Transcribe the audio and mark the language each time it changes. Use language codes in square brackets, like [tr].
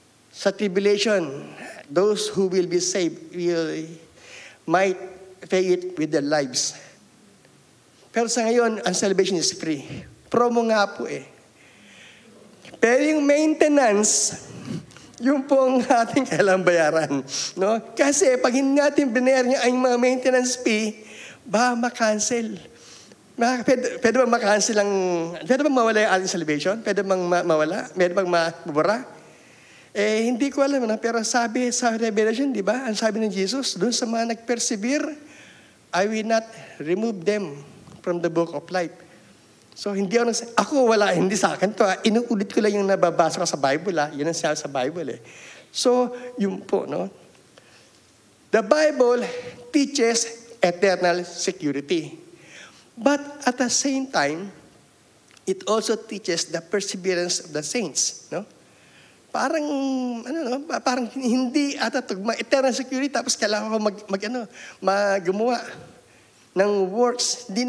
[en] Sa tribulation, those who will be saved might pay it with their lives. [tl] Pero sa ngayon, ang salvation is free. Promo nga po eh. Pero yung maintenance, yung pong ating kailangang bayaran. No? Kasi pag hindi natin binayaran ang mga maintenance fee, ba makancel? Pwede bang makancel pwede bang mawala yung ating salvation? Pwede bang mawala? Pwede bang mabura? Hindi ko alam na, pero sabi sa Revelation, di ba? Ang sabi ng Jesus, doon sa mga nag-persevere, [en] I will not remove them from the book of life. [tl] So hindi hindi sa akin to. Inuulit ko lang yung nababasa ko sa Bible. Yun ang sinabi sa Bible eh. So, yun po, no? [en] The Bible teaches eternal security. But at the same time, it also teaches the perseverance of the saints, no? [tl] Parang parang hindi atatugma eternal security tapos kailangan ko gumawa ng works.